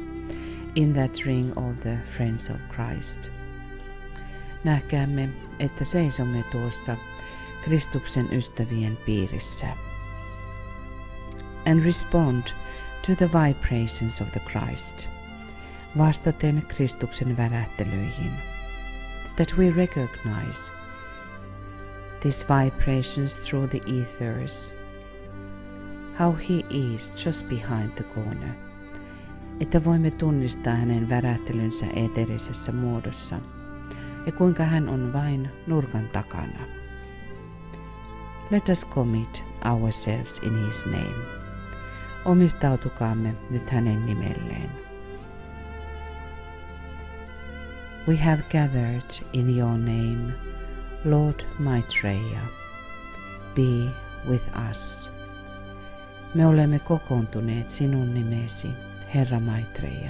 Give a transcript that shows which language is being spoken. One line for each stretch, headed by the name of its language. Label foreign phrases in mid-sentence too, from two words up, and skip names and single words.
English: in that ring of the friends of Christ.
Finnish: Nähkäämme, että seisomme tuossa Kristuksen ystävien piirissä.
English: And respond to the vibrations of the Christ,
Finnish: vastaten Kristuksen värähtelyihin,
English: that we recognize these vibrations through the ethers, how he is just behind the corner,
Finnish: että voimme tunnistaa hänen värähtelynsä eteerisessä muodossa ja kuinka hän on vain nurkan takana.
English: Let us commit ourselves in his name.
Finnish: Omistautukaamme nyt hänen nimelleen.
English: We have gathered in your name, Lord Maitreya. Be with us.
Finnish: Me olemme kokoontuneet sinun nimesi, Herra Maitreya.